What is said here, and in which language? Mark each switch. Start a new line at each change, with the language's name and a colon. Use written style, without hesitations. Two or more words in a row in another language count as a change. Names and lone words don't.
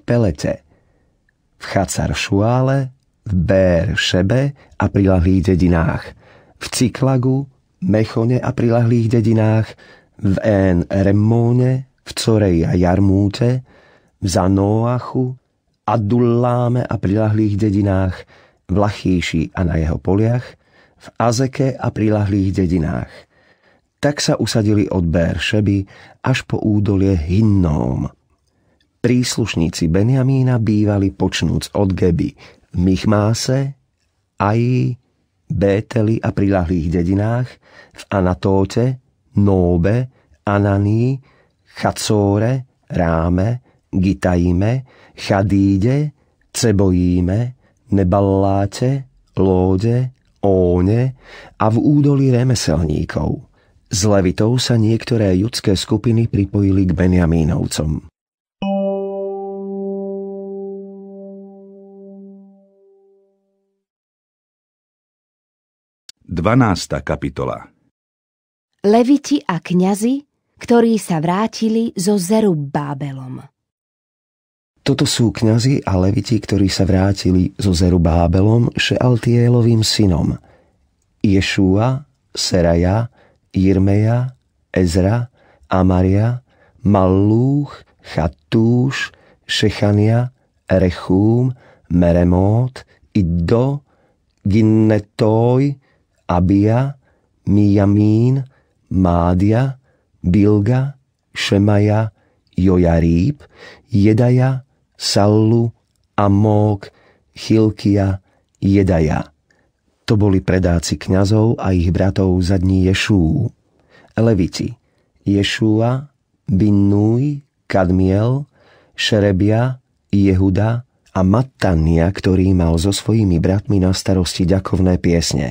Slovak: Pelete, v Chacar Šuále, v Bér Šebe a priľahlých dedinách, v Ciklagu, Mechone a priľahlých dedinách, v En Remmóne, v Coreji a Jarmúte, v Zanóachu, Adulláme a priľahlých dedinách, v Lachíši a na jeho poliach, v Azeke a priľahlých dedinách. Tak sa usadili od Bér Šeby až po údolie Hinnóm. Príslušníci Benjamína bývali počnúc od Geby v Michmáse, Aji, Bételi a priľahlých dedinách, v Anatóte, Nóbe, Ananii, Chacóre, Ráme, Gitajime, Chadíde, Cebojíme, Neballáte, Lóde, Óne a v údolí remeselníkov. Z levitov sa niektoré judské skupiny pripojili k Benjamínovcom. Dvanásta kapitola. Leviti a kňazi, ktorí sa vrátili so Zerubbábelom. Toto sú kňazi a leviti, ktorí sa vrátili so Zerubbábelom, Šealtielovým synom. Ješúa, Seraja, Jirmeja, Ezra, Amaria, Mallúch, Chattúš, Šechania, Rechúm, Meremót, Iddo, Ginnetój, Abia, Mijamín, Mádia, Bilga, Šemaja, Jojaríb, Jedaja, Sallu, Amók, Chilkia, Jedaja. To boli predáci kňazov a ich bratov za dní Ješú. Leviti Ješúa, Binnúj, Kadmiel, Šerebia, Jehuda a Mattania, ktorý mal so svojimi bratmi na starosti ďakovné piesne.